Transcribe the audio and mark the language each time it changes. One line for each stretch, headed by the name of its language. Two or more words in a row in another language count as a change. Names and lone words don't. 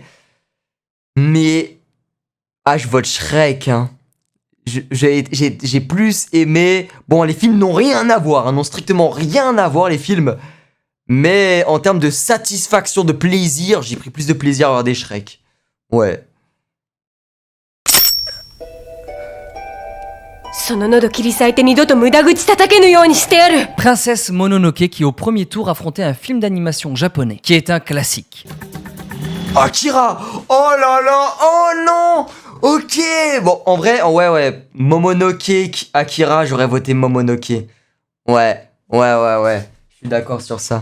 French: Mais je vote Shrek. Hein. J'ai plus aimé. Bon, les films n'ont rien à voir. Hein, n'ont strictement rien à voir les films. Mais en termes de satisfaction, de plaisir, j'ai pris plus de plaisir à regarder Shrek. Ouais.
Japanese: その喉切り裂いて二度と無駄口叩けぬようにしてやる
French: Princesse Mononoke qui au premier tour affrontait un film d'animation japonais, qui est un classique. Akira. Oh là là. Oh non. Ok. Bon, en vrai, ouais. Momonoke, Akira, j'aurais voté Momonoke. Ouais. Je suis d'accord sur ça.